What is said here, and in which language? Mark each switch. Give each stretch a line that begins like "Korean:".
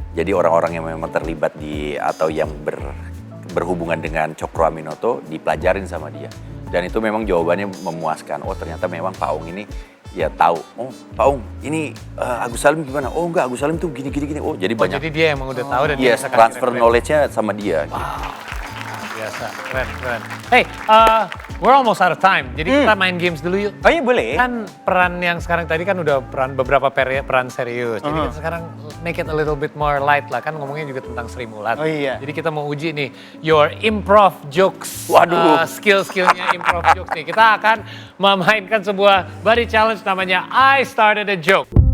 Indonesian: Jadi orang-orang yang memang terlibat atau yang berhubungan dengan Cokro Aminoto dipelajarin sama dia. Dan itu memang jawabannya memuaskan. Oh ternyata memang Pak Ong ini ya tahu. Oh Pak Ong ini Agus Salim gimana? Oh enggak, Agus Salim tuh gini. Oh jadi banyak. Jadi dia emang udah tahu dan dia
English: Yes,
Indonesian: transfer referensi. knowledge-nya sama dia. Gitu. Biasa, keren.
English: Hey, we're almost out of time.
Indonesian: Jadi kita main games dulu yuk. Oh iya boleh. Kan peran yang sekarang tadi kan udah beberapa peran serius. Jadi kita sekarang
English: make it a little bit more light
Indonesian: lah. Kan ngomongnya juga tentang Srimulat. Oh iya. Jadi kita mau uji nih
English: your improv jokes.
Indonesian: Waduh. Skill-skillnya
English: improv jokes
Indonesian: nih. Kita akan memainkan sebuah body challenge namanya I Started a Joke.